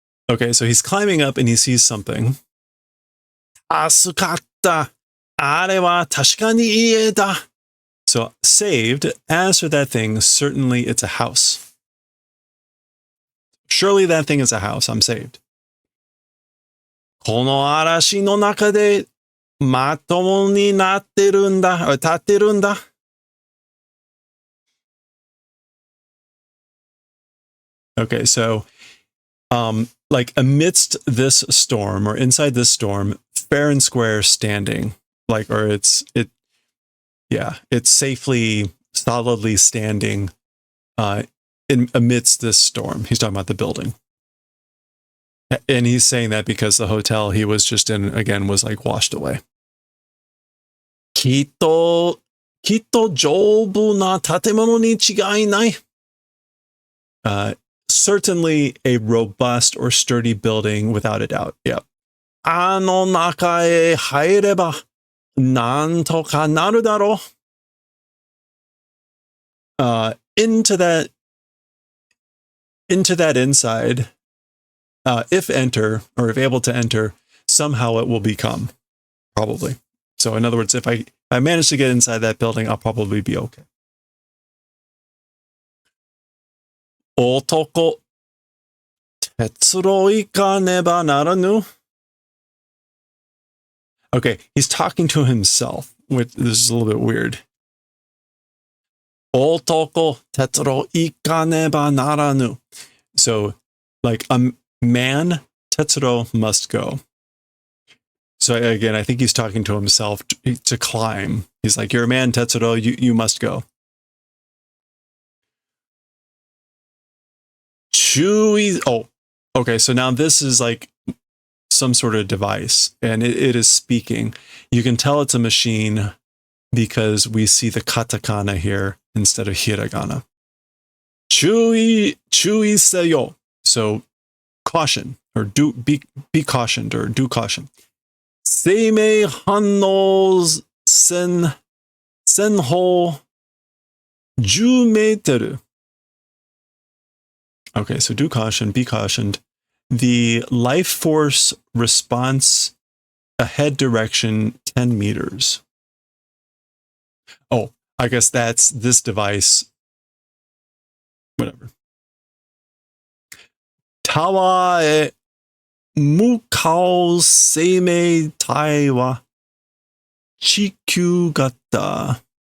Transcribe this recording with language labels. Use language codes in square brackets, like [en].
[en] Okay, so he's climbing up and he sees something. Asukatta. [ja] Are wa tashika ni ie da. [en] So saved. As for that thing, certainly it's a house. Surely that thing is a house. I'm saved. [ja] この嵐の中でまともになってるんだ。立ってるんだ。 [en] Okay, so like amidst this storm or inside this storm, fair and square standing, like, or it's safely, solidly standing amidst this storm. He's talking about the building. And he's saying that because the hotel he was just in, again, was like washed away. [ja] きっと丈夫な建物に違いない. [en] certainly a robust or sturdy building without a doubt. Yep. [ja] あの中へ入れば、なんとかなるだろう。 [en] Into that inside, if enter, or if able to enter, somehow it will become, probably. So in other words, if I manage to get inside that building, I'll probably be okay. [ja] 男、鉄路行かねばならぬ. [en] Okay, he's talking to himself, which this is a little bit weird. [ja] 男、鉄路行かねばならぬ. [en] So, like a man, Tetsuro must go. So again, I think he's talking to himself to climb. He's like, you're a man, Tetsuro, you must go. 注意, oh, okay, so now this is like some sort of device, and it is speaking. You can tell it's a machine because we see the katakana here instead of hiragana. [ja] 注意せよ. [en] So caution, or be cautioned, or do caution. [ja] 生命反応線法10メートル. [en] Okay, so do caution, be cautioned. The life force response ahead direction 10 meters. Oh, I guess that's this device. Whatever. [ja] タワーへ向かう生命体は地球型.